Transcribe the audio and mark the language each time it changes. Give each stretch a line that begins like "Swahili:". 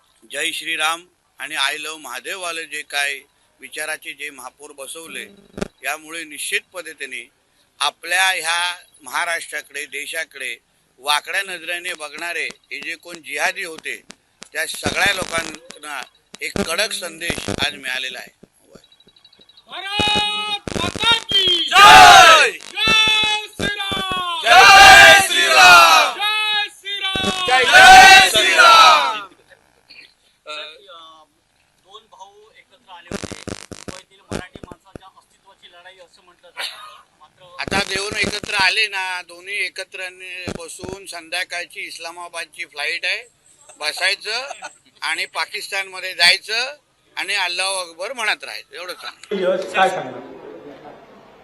Marathi: जय श्रीराम आणि I love महादेववाले जे काय विचाराचे जे महापौर बसवले, यामुळे निश्चित पद्धतीने आपल्या ह्या महाराष्ट्राकडे देशाकडे वाकड्या नजरेने बघणारे हे जे कोण जिहादी होते त्या सगळ्या लोकांना एक कडक संदेश आज मिळालेला आहे।
Hindi: भारत माता की जय, जय श्रीराम, जय श्रीराम, जय श्रीराम, जय श्रीराम।
Marathi: दोन भाऊ एकत्र आले होते, मुंबईतील मराठी माणसाच्या अस्तित्वाची लढाई असं म्हटलं जातं। मात्र आता देऊन एकत्र आले ना, दोन्ही एकत्र बसून संध्याकाळची इस्लामाबादची फ्लाईट आहे, बसायचं आणि पाकिस्तान मध्ये जायचं आणि अल्लाहू अकबर म्हणत राहायचं, एवढं सांग।